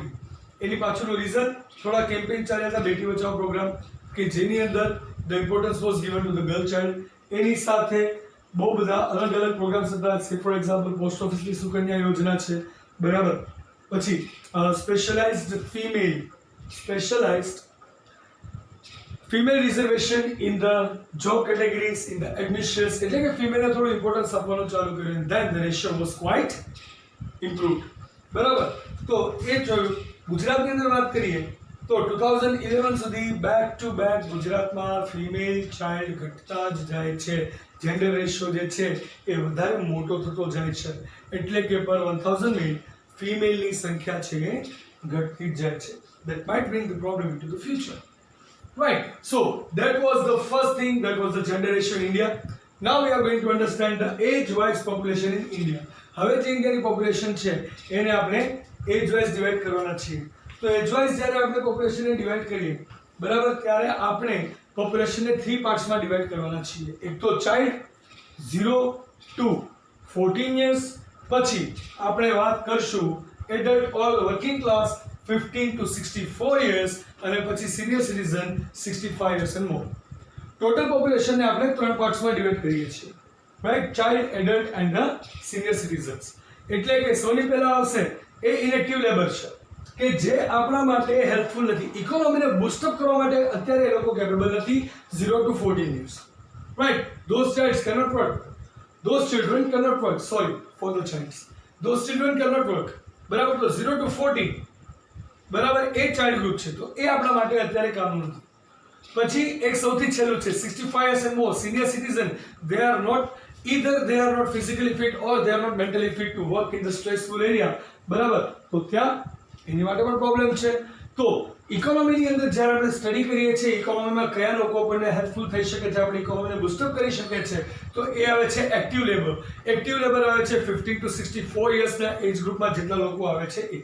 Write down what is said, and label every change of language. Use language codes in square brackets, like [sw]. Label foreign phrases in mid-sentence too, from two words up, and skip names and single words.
[gu] એની પાછળનું રીઝન થોડા કેમ્પેઇન ચાલ્યા હતા બેટી બચાવો પ્રોગ્રામ કે જેની અંદર [en] the importance was given to the girl child. [gu] એની સાથે બહુ બધા અલગ અલગ પ્રોગ્રામ્સ હતા, [en] for example [gu] પોસ્ટ ઓફિસની સુકન્યા યોજના છે બરાબર, પછી [en] specialized female reservation in the job categories, in the admissions, [gu] એટલે કે ફિમેલને થોડું ઇમ્પોર્ટન્સ આપવાનું ચાલુ કર્યું, [en] and then the ratio was quite improved. [gu] બરાબર, તો એ જોયું. ગુજરાતની અંદર વાત કરીએ તો 2011 સુધી [en] back to back [gu] ગુજરાતમાં [en] female child [gu] ઘટતા જ જાય છે, [en] gender ratio [gu] જે છે એ વધારે મોટો થતો જાય છે, એટલે કે [en] per 1000 male [gu] ફિમેલની સંખ્યા છે એ ઘટતી જ જાય છે. [en] That might bring the problem into the future. Right, so that was the first thing, that was the gender ratio in India. Now we are going to understand the age-wise population in India. [gu] હવે જે ઇન્ડિયાની પોપ્યુલેશન છે એને આપણે એજ-વાઇઝ ડિવાઇડ કરવાના છીએ. તો એજ-વાઇઝ જ્યારે આપણે પોપ્યુલેશનને ડિવાઇડ કરીએ બરાબર, ત્યારે આપણે પોપ્યુલેશનને 3 પાર્ટ્સમાં ડિવાઇડ કરવાના છીએ. એક તો ચાઇલ્ડ [en] 0 to 14 years, [gu] પછી આપણે વાત કરશું [en] adult or working class 15 to 64 years, [gu] અને પછી [en] senior citizen 65 years and more. [gu] ટોટલ પોપ્યુલેશનને આપણે 3 પાર્ટ્સમાં ડિવાઇડ કરીએ છીએ, રાઈટ? [en] child, adult and the senior citizens. [gu] એટલે કે સૌથી પહેલા આવશે એ [en] inactive labor [gu] છે કે જે આપણા માટે હેલ્પફુલ નથી, ઇકોનોમીને બૂસ્ટઅપ કરવા માટે અત્યારે એ લોકો કેપેબલ નથી. [en] 0 to 14 years, રાઈટ? Those childs cannot work, those children cannot work, sorry for the childs, those children cannot work, [gu] બરાબર? તો 0 to 14 બરાબર એ [en] child group [gu] છે, તો એ આપણા માટે અત્યારે કામનું નથી. પછી એક સૌથી છેલ્લું છે [en] 65 years and more, senior citizen. they are not physically fit or they are not mentally fit to work in the stressful area, [gu] બરાબર? તો ત્યાં એની માટે પણ પ્રોબ્લેમ છે. તો ઇકોનોમીની અંદર જ્યારે આપણે સ્ટડી કરીએ છીએ ઇકોનોમીમાં કયા લોકો આપણને હેલ્પફુલ થઈ શકે છે, આપણે ઇકોનોમીને બૂસ્ટઅપ કરી શકે છે, તો એ આવે છે [en] active labor. active labor [gu] આવે છે [en] 15 to 64 years age group [gu] જેટલા લોકો આવે છે એ.